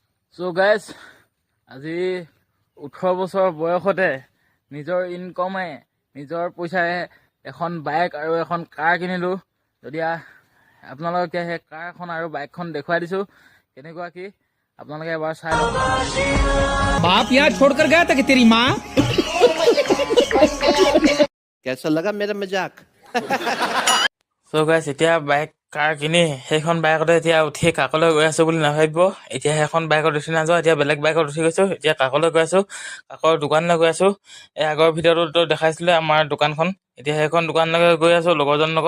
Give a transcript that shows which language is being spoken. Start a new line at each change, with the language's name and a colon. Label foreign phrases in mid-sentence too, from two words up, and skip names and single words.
Assamese: চ' গাইজ আজি 18 বছৰ বয়সতে নিজৰ ইনকমে নিজৰ পইচাৰে এখন বাইক আৰু এখন কাৰ কিনিলোঁ। যদি আপোনালোকে এতিয়া সেই কাৰখন আৰু বাইকখন দেখুৱাই দিছোঁ কেনেকুৱা কি আপোনালোকে এবাৰ চাই লওক।
Hindi: बाप यहाँ छोड़कर गया था कि तेरी माँ। कैसा लगा मेरा मजाक?
Assamese: চ' গাইজ এতিয়া বাইক কাৰ কিনি সেইখন বাইকতে এতিয়া উঠি কাকলৈ গৈ আছোঁ বুলি নাভাবিব। এতিয়া সেইখন বাইকত উঠি নাযাওঁ, এতিয়া বেলেগ বাইকত উঠি গৈছোঁ। এতিয়া কাকলৈ গৈ আছোঁ, কাকৰ দোকানলৈ গৈ আছোঁ। এই আগৰ ভিডিঅ'টোতো দেখাইছিলে আমাৰ দোকানখন। এতিয়া সেইখন দোকানলৈকে গৈ আছোঁ লগৰজনৰ লগত।